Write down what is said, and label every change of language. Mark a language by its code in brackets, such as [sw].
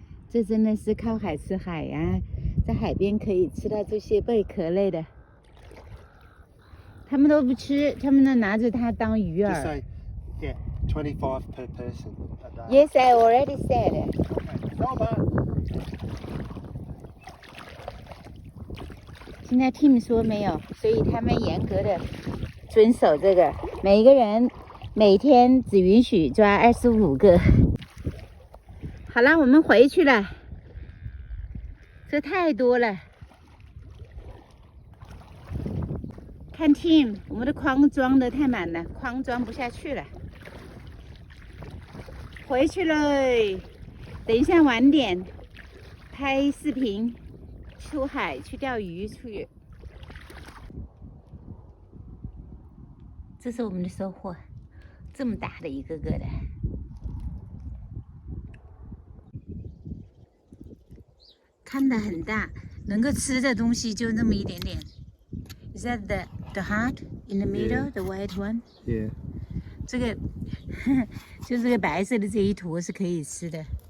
[zh] 这真的是靠海吃海呀、在海边可以吃到这些贝壳类的。他们都不吃，他们都拿着它当鱼 [en] Just [zh] 饵。 [en] say, yeah, 25 per person a day. Yes, I already said. Okay. Robert. [zh] 现在 Tim 说没有，所以他们严格的遵守这个，每一个人每天只允许抓25个。好了，我们回去了，这太多了。看 Tim， 我们的筐装的太满了，筐装不下去了。回去了，等一下晚点拍视频。出海去钓鱼去，这是我们的收获，这么大的一个个的，看得很大，能够吃的东西就那么一点点。 [en] Is that the heart in the middle, the white one? Yeah. [zh] 这个就这个白色的这一坨是可以吃的。